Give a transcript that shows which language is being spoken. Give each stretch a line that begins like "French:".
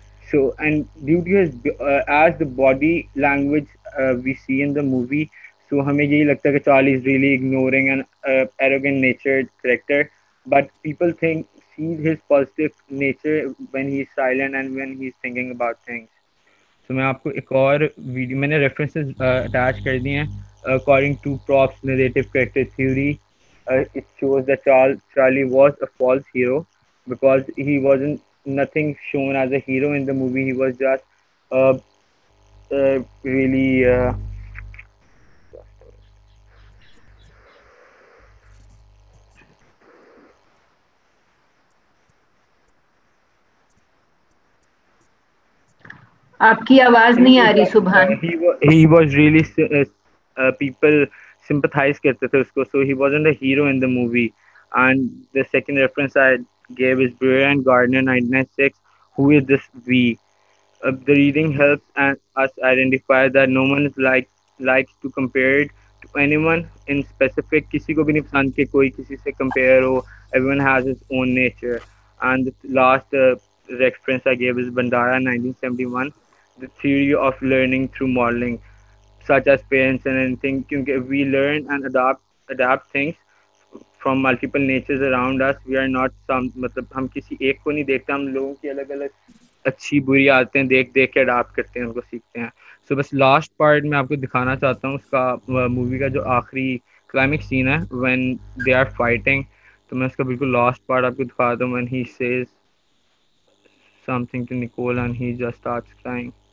English: So and due to his as the body language we see in the movie, so
Urdu: ہمیں یہی لگتا ہے کہ
English: Charlie is really ignoring and arrogant natured character, but people see his positive nature when he is silent and when he is thinking about things.
Urdu: تو میں آپ کو ایک اور ویڈیو میں نے ریفرنسز اٹیچ کر دی ہیں.
English: According to Propp's narrative character theory it shows that Charlie was a false hero because he wasn't nothing shown as a hero in the movie. He was just really
Urdu: آپ کی آواز نہیں آ رہی سبحان.
English: he was really people sympathize
Urdu: کرتے تھے اس کو,
English: so he wasn't a hero in the movie. And the second reference I gave is Brewer and Gardner 1996. Who is this we? The reading helps us identify that no one is likes to compare it to anyone in specific.
Urdu: کسی کو بھی نہیں پسند کہ کوئی کسی سے compare ہو.
English: Everyone has his own nature. And the last reference I gave is Bandara 1971. The theory of learning through modeling, such as parents and anything, because we learn and adapt things from multiple natures around us. We are not some
Urdu: مطلب ہم کسی ایک کو نہیں دیکھتے, ہم لوگوں کی الگ الگ اچھی بری عادتیں دیکھ کے اڈاپٹ کرتے ہیں, ان کو سیکھتے ہیں. سو بس لاسٹ پارٹ میں آپ کو دکھانا چاہتا ہوں اس کا مووی کا جو آخری کلائمیکس سین ہے
English: when they are fighting.
Urdu: تو میں اس کا بالکل لاسٹ پارٹ آپ کو دکھاتا ہوں
English: when he says something to Nicole and he just starts crying.